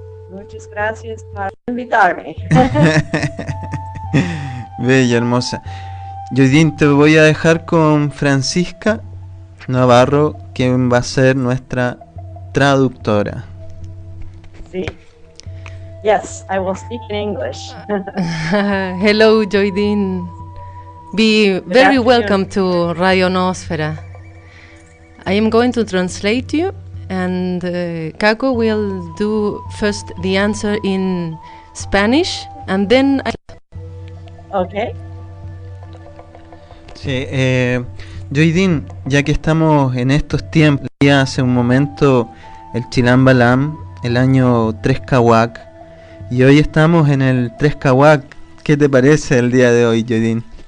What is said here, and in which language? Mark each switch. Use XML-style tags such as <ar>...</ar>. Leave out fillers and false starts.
<es>Muchas gracias por invitarme. Bella, hermosa. Lloydine, te voy a dejar con Francisca Navarro, quien va a ser nuestra traductora. Sí.</es> <en>Yes, I will speak in English. Hello, Lloydine. Be very welcome to Radio Noosfera. I am going to translate you, and Kako will do first the answer in Spanish, and then Okay.</en> <es>Sí, Lloydine, ya que estamos en estos tiempos, ya hace un momento el Chilam Balam, el año 3 Kawak, y hoy estamos en el 3 Kawak. ¿Qué te parece el día de hoy, Lloydine?</es>